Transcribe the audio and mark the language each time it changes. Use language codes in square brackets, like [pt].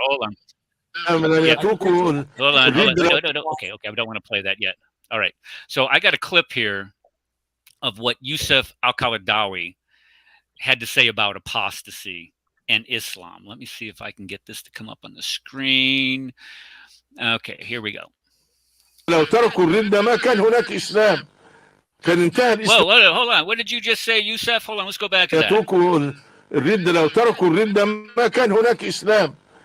[en] Hold on. Hold on. No. Okay. I don't want to play that yet. All right. So I got a clip here of what Yusuf al-Qaradawi had to say about apostasy and Islam. Let me see if I can get this to come up on the screen. Okay, here we go. [ar] لو تركوا الردة ما كان هناك إسلام. كان انتهى الإسلام. [en] Whoa, hold on. What did you just say, Yusuf? Hold on, let's go back to that. [ar] يتركوا الردة لو تركوا الردة ما كان هناك إسلام.